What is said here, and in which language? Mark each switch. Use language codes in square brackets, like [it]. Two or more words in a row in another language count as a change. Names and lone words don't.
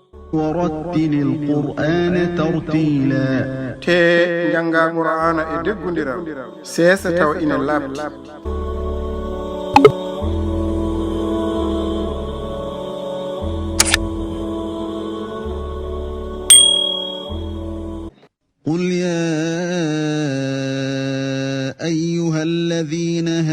[ar] ورتل القرآن ترتيلا [ff] te janga qur'ana e deggundiral sesa taw ina labti [ar] قل يا أيها الذين